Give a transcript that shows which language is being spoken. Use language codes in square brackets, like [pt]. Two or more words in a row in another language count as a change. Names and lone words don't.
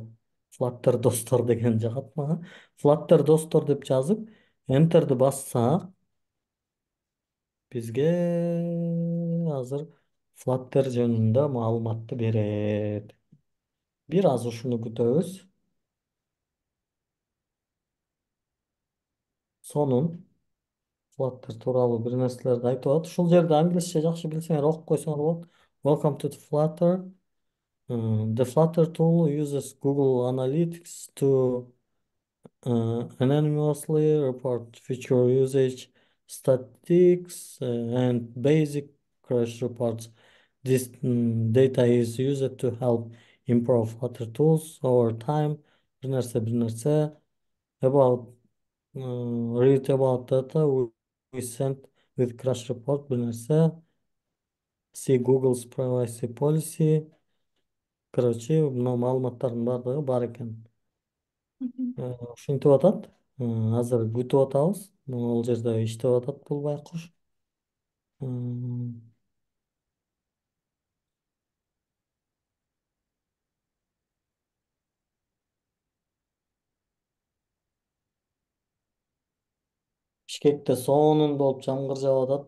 [ky] Flutter достор деген жагат мага. Flutter достор деп жазып, Enter'ды бассак, бизге азыр Flutter жөнүндө маалыматты берет. Бир аз ушуну күтөбүз. Сонун Flutter тууралуу бир нерселерди айтып атат. Ушул жерде англисче жакшы билсеңер окуп койсоңор болот. [en] Welcome to the Flutter. The Flutter tool uses Google Analytics to anonymously report feature usage statistics and basic crash reports. This data is used to help improve Flutter tools over time. [ky] Бир нерсе [en] about read about data we sent with crash report [ky] бир нерсе [en] see Google's privacy policy. [ky] Короче, мына маалыматтардын баардыгы бар экен. Ушинтип атат. Азыр күтүп атабыз. Ал жерде иштеп атат бул байкуш. Бишкекте сонун болуп жамгыр жаап атат.